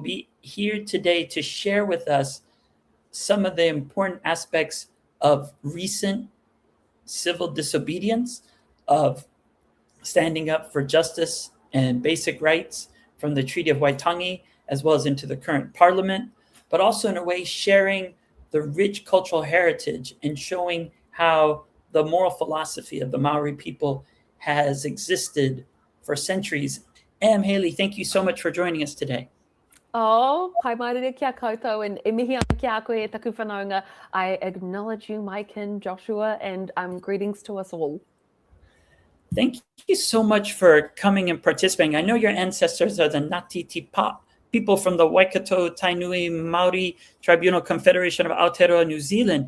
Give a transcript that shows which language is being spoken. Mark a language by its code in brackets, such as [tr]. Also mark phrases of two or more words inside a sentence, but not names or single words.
[en] be here today to share with us some of the important aspects of recent civil disobedience, of standing up for justice and basic rights from the Treaty of Waitangi, as well as into the current parliament, but also in a way sharing the rich cultural heritage and showing how the moral philosophy of the Maori people has existed for centuries. Haley, thank you so much for joining us today. [mi] Oh, pai maere kia koutou and e mihi ana kia koe e taku whanaunga. [en] I acknowledge you, my kin, Joshua, and greetings to us all. Thank you so much for coming and participating. I know your ancestors are the Ngāti Tipa, people from the Waikato-Tainui Māori Tribunal Confederation of Aotearoa, New Zealand.